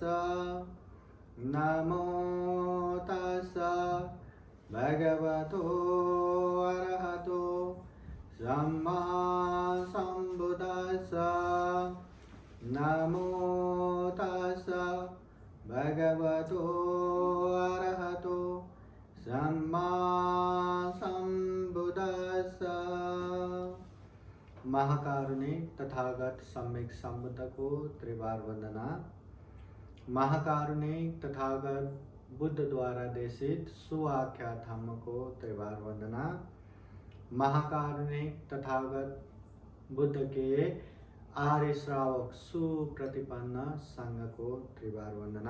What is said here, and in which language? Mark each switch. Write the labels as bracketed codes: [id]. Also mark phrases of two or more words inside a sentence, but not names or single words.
[pi] नमो तस्स भगवतो अरहतो सम्मा सम्बुद्दस्स। नमो तस्स भगवतो अरहतो सम्मा सम्बुद्दस्स। [hi] महाकारुणिक तथागत सम्यक संबुद्ध को त्रिवार वंदना। महाकारुणिक तथागत बुद्ध द्वारा देशित सुआख्या धम्म को त्रिवार वंदना। महाकारुणिक तथागत बुद्ध के आर्य श्रावक सुप्रतिपन्न संघ को त्रिवार वंदना।